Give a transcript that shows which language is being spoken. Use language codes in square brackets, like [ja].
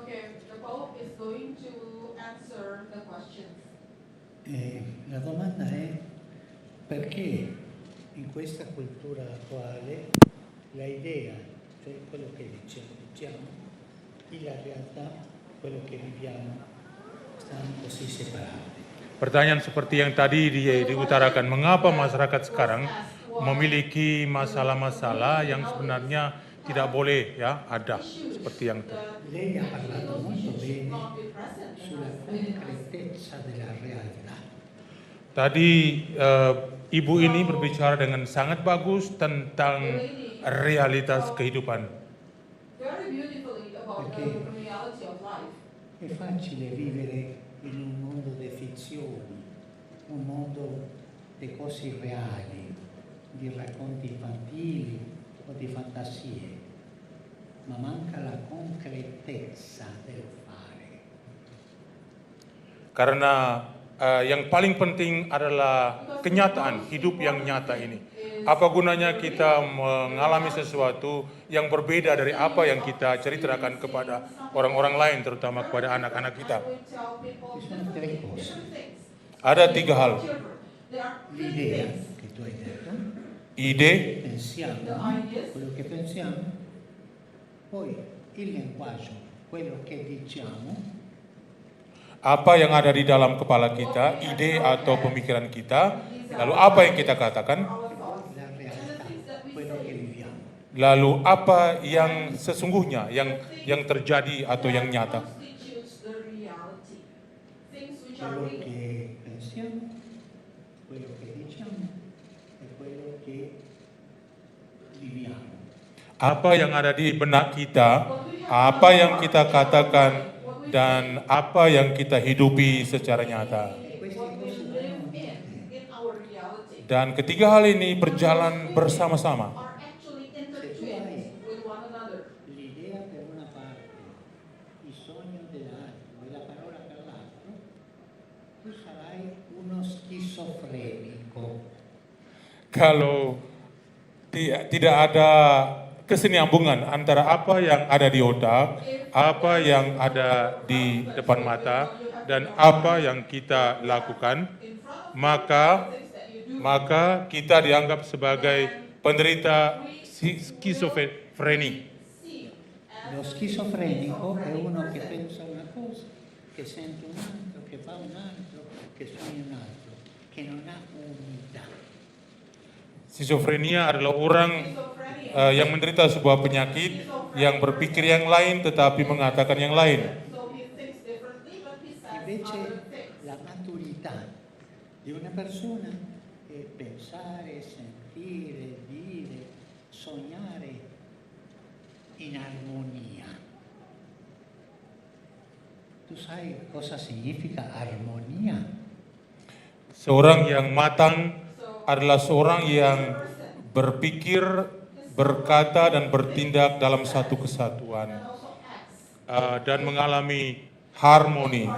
[en] Okay, the Pope is going to answer the questions. [it] La domanda è perché in questa cultura attuale la idea, cioè quello che diciamo, e la realtà, quello che viviamo, stanno così separati. [id] Pertanyaan seperti yang tadi diutarakan, mengapa masyarakat sekarang memiliki masalah-masalah yang sebenarnya tidak boleh ya ada seperti yang tadi. [it] Lei ha parlato molto bene sulla concretezza della realtà. [id] Tadi ibu ini berbicara dengan sangat bagus tentang realitas kehidupan. [en] Very beautifully about Okay. the reality of life. [it] È facile vivere in un mondo di fizioni, un mondo di cose reali, di racconti infantili o di fantasie, ma manca la concretezza del fare. [id] Karena yang paling penting adalah kenyataan hidup yang nyata ini. Apa gunanya kita mengalami sesuatu yang berbeda dari apa yang kita ceritakan kepada orang-orang lain, terutama kepada anak-anak kita. [it] Ci sono tre cose. [id] Ada 3 hal. [it] L'idea che tu hai detto, [id] Ide, [it] pensiamo, quello che pensiamo, poi il linguaggio, quello che diciamo, [id] apa yang ada di dalam kepala kita, ide atau pemikiran kita, lalu apa yang kita katakan, [it] la realtà, quello che viviamo. [id] lalu apa yang sesungguhnya, yang terjadi atau yang nyata. [en] constitutes the reality. Things which are [it] Quello [en] real. [it] che pensiamo, quello che diciamo e quello che viviamo. [id] Apa yang ada di benak kita, apa yang kita katakan, dan apa yang kita hidupi secara nyata. [it] E queste cose vanno unite. [en] In our reality [id] Dan ketiga hal ini berjalan bersama-sama. [en] are actually intertwined with one another. [it] L'idea per una parte, il sogno dell'altro e la parola per l'altro, tu sarai uno schizofrenico. [id] Kalau tidak ada kesinambungan antara apa yang ada di otak, apa yang ada di depan mata, dan apa yang kita lakukan, maka kita dianggap sebagai penderita skizofreni. [it] Lo schizofrenico è uno che pensa una cosa, che sente un altro, che fa un altro, che sogna un altro, che non ha unità. [id] Skizofrenia adalah orang yang menderita sebuah penyakit, yang berpikir yang lain tetapi mengatakan yang lain. [en] So he thinks differently, but he says [it] Invece [en] other things. [it] la maturità di una persona è pensare, sentire, dire, sognare in armonia. Tu sai cosa significa armonia? [id] Seorang yang matang adalah seorang yang berpikir, berkata, dan bertindak dalam satu kesatuan dan mengalami harmoni.